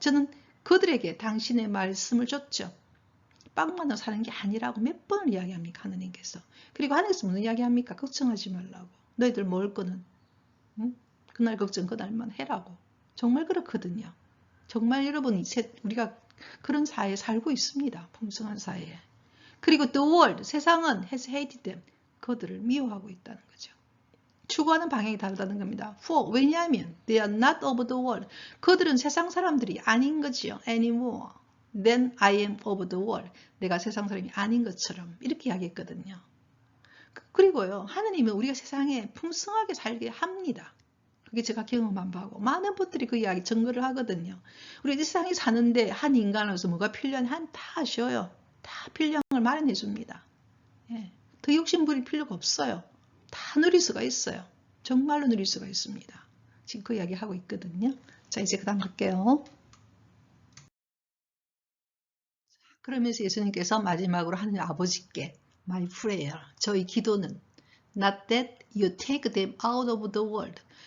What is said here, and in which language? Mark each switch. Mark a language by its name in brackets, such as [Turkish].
[Korean] 저는 그들에게 당신의 말씀을 줬죠. 빵만으로 사는 게 아니라고 몇 번을 이야기합니까? 하느님께서. 그리고 하느님께서 무슨 이야기합니까? 걱정하지 말라고. 너희들 먹을 거는 그날 걱정 그날만 해라고. 정말 그렇거든요. 정말 여러분 우리가 그런 사회에 살고 있습니다. 풍성한 사회에. [English] 그리고 the world, [Korean] 세상은 [English] has hated them. [Korean] 그들을 미워하고 있다는 거죠. 추구하는 방향이 다르다는 겁니다. [English] For, [Korean] 왜냐하면 [English] they are not of the world. [Korean] 그들은 세상 사람들이 아닌 거지요. [English] anymore. Then I am of the world. [Korean] 내가 세상 사람이 아닌 것처럼 이렇게 이야기했거든요. 그리고요, 하느님은 우리가 세상에 풍성하게 살게 합니다. 그게 제가 경험한 바고 많은 분들이 그 이야기 증거를 하거든요. 우리 세상에 사는데 한 인간으로서 뭐가 필요한 한 다 아셔요. 다 필요한 걸 마련해 줍니다. 예. 더 욕심 부릴 필요가 없어요. 다 누릴 수가 있어요. 정말로 누릴 수가 있습니다. 지금 그 이야기 하고 있거든요. 자, 이제 그 다음 갈게요. 그러면서 예수님께서 마지막으로 하느님 아버지께 [English] My prayer, [Korean] 저희 기도는 [English] Not that you take them out of the world.